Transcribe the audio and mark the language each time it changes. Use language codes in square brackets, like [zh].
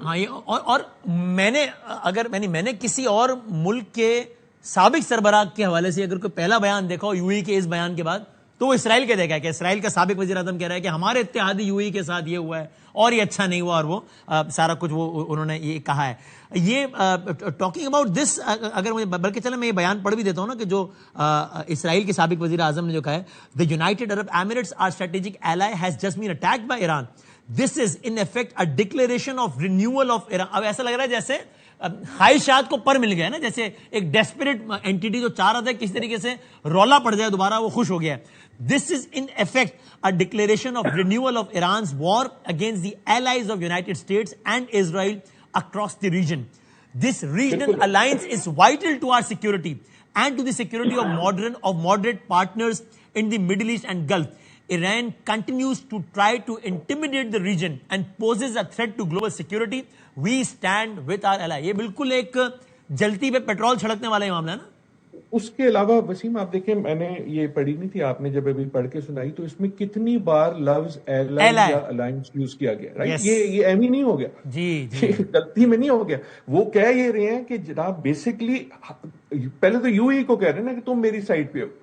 [ur] ہاں اور میں نے کسی اور ملک کے سابق سربراہ کے حوالے سے اگر کوئی پہلا بیان دیکھا ہو یو اے کے اس بیان کے بعد تو وہ اسرائیل کے دیکھا ہے کہ اسرائیل کا سابق وزیر اعظم کہہ رہا ہے کہ ہمارے اتحادی یو اے کے ساتھ یہ ہوا ہے اور یہ اچھا نہیں ہوا، اور وہ سارا کچھ وہ انہوں نے یہ کہا ہے. یہ [en] talking about this, [ur] اگر مجھے بلکہ چلیں میں یہ بیان پڑھ بھی دیتا ہوں نا کہ جو اسرائیل کے سابق وزیر اعظم نے جو کہا ہے، [en] the United Arab Emirates, our strategic ally, has just been attacked by Iran. This is in effect a declaration of renewal of Iran. [ur] اب ایسا لگ رہا ہے جیسے خواہشات کو پر مل گیا نا، جیسے ایک ڈیسپریٹ اینٹیٹی جو چاہ رہا تھا کس طریقے سے رولا پڑ جائے دوبارہ وہ خوش ہو گیا. [en] This is in effect a declaration of renewal of Iran's war against the allies of United States and Israel across the region. This regional alliance is vital to our security and to the security of moderate partners in the Middle East and Gulf. Iran continues to try to intimidate the region and poses a threat to global security. We stand with our ally. [ur] یہ بالکل ایک جلتی پہ petrol چھڑکنے والا ہی معاملہ ہے نا. اس کے علاوہ وسیم آپ دیکھیں, میں نے یہ پڑھی نہیں تھی, آپ نے جب ابھی پڑھ کے سنائی تو اس میں کتنی بار لفظ ایلائی یا الائنس یوز کیا گیا, رائٹ. یہ ایم ہی نہیں ہو گیا, جی غلطی میں نہیں ہو گیا. وہ کہہ یہ رہے ہیں کہ جناب بیسکلی پہلے تو یو اے کو کہہ رہے ہیں نا کہ تم میری سائڈ پہ ہو.